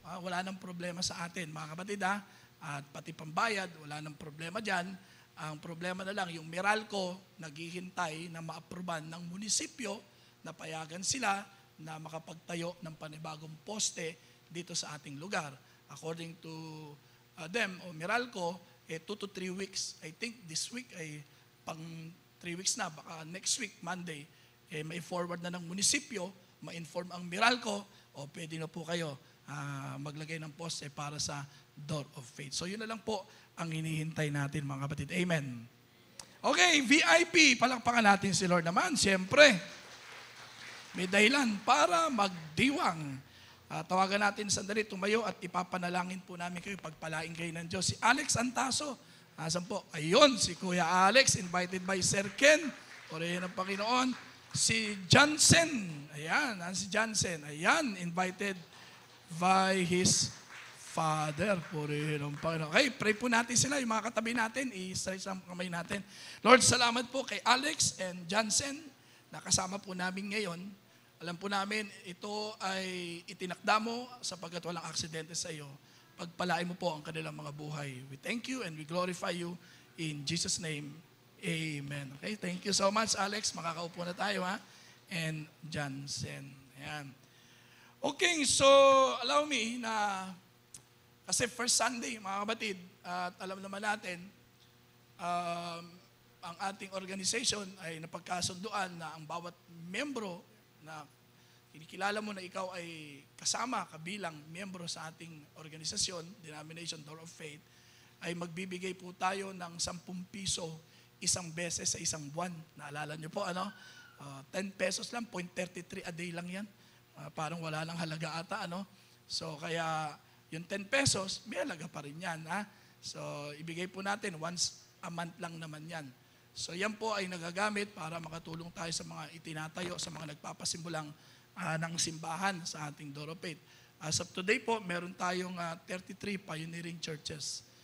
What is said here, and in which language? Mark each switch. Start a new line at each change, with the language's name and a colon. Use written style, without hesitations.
Filipino: Wala nang problema sa atin, mga kapatid. At pati pambayad, wala nang problema dyan. Ang problema na lang, yung Meralco, naghihintay na ma-aproban ng munisipyo na payagan sila na makapagtayo ng panibagong poste dito sa ating lugar.
English: According to them, o Meralco, 2 to 3 weeks. I think this week
Filipino: ay pang
English: 3 weeks na.
Filipino: Baka
English: next week,
Filipino: Monday, may forward na ng munisipyo, ma-inform ang Meralco, o pwede na po kayo maglagay ng poste para sa Door of Faith. So yun na lang po ang hinihintay natin mga kapatid. Amen. Okay, VIP, palakpakan natin si Lord naman. Siyempre, may dahilan para magdiwang. Tawagan natin sandali, tumayo at ipapanalangin po namin kayo, pagpalain kayo ng Diyos. Si Alex Antaso, asan po? Ayun, si Kuya Alex,
English: invited by Sir Ken.
Filipino: Purihin ng Panginoon. Si Johnson, ayan, si Johnson, ayan,
English: invited by his father.
Filipino: Purihin ng Panginoon. Okay, pray po natin sila, yung mga katabi natin, i-stretch ang kamay natin. Lord, salamat po kay Alex and Johnson, nakasama po namin ngayon. Alam po namin, ito ay itinakda mo sapagkat walang aksidente sa iyo. Pagpalain mo po ang kanilang mga buhay.
English: We thank you and we glorify you in Jesus' name. Amen. Okay, thank you so much, Alex.
Filipino: Makakaupo na tayo, ha?
English: And Johnson. Ayan.
Filipino: Okay,
English: so allow me
Filipino: na, kasi
English: first Sunday,
Filipino: mga kapatid, at alam naman natin, ang ating organization ay napagkasunduan na ang bawat membro na kinikilala mo na ikaw ay kasama, kabilang membro sa ating organisasyon, Denomination Door of Faith, ay magbibigay po tayo ng 10 piso isang beses sa isang buwan. Naalala nyo po, 10 pesos lang, 0.33 a day lang yan. Parang wala lang halaga ata, So, kaya yung 10 pesos, may halaga pa rin yan, So, ibigay po natin,
English: once a month
Filipino: lang naman yan. So, yan po ay nagagamit para makatulong tayo sa mga itinatayo, sa mga nagpapasimulang ng simbahan sa ating Door of Faith.
English: As of today
Filipino: po, meron tayong
English: 33 pioneering churches.